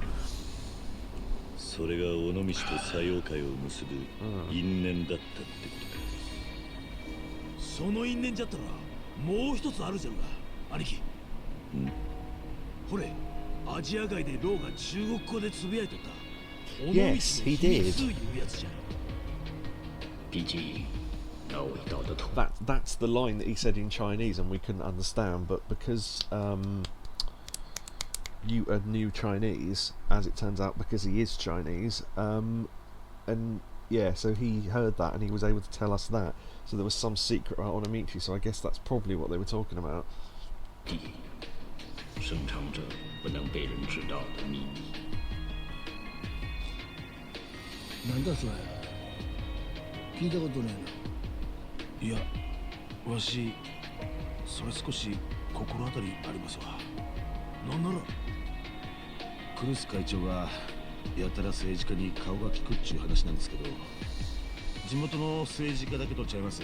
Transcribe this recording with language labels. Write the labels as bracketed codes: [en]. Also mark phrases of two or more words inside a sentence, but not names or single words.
[ja] それが尾道と採用会を結ぶ因縁だったってことか。その因縁じゃったらもう一つあるじゃんが、兄貴。ほれ、アジア街でローが中国語でつぶやいとった。 [en] Yes, he did. That's the line that he said in Chinese, and we couldn't understand. But because you knew Chinese, as it turns out, because he is Chinese, and yeah, so he heard that and he was able to tell us that. So there was some secret about Onomichi. So I guess that's probably what they were talking about. [zh] 深藏着不能被人知道的秘密。 [ja] なんだそれ。聞いたことねえな。いや、わしそれ少し心当たりありますわ。なんならクルス会長がやたら政治家に顔が利くっちゅう話なんですけど、地元の政治家だけとちゃいます。